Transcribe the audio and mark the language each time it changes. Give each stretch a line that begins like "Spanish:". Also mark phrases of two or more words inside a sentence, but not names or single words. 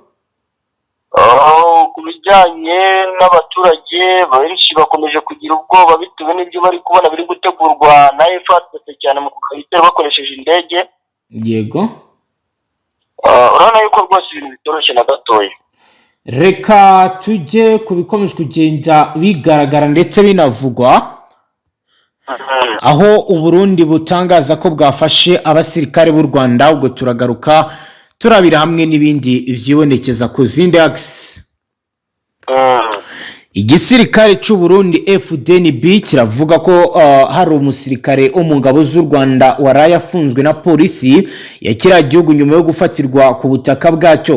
Kinyarwanda: ku bijyanye n'abaturage benshi bakomeje kugira ubwoba bitewe n'ibyo bari kubona biri gutegurwa na FDNB cyane mu kubitera bakoresheje indege. yego, urabona yuko rwose ibintu bitoroshye na gatoya. reka tujye ku bikomeje kugenda bigaragara ndetse binavugwa, aho Uburundi butangaza ko bwafashe abasirikare b'u Rwanda.
Rundi: Ubwo turagaruka turabira hamwe n'ibindi vyibonekeza ku zindi axe.
Kinyarwanda: Igisirikare cy'u Burundi FDNB kiravuga ko hari umusirikare wo mu ngabo z'u Rwanda waraye afunzwe na polisi ya kiriya gihugu nyuma yo gufatirwa ku butaka bwacyo.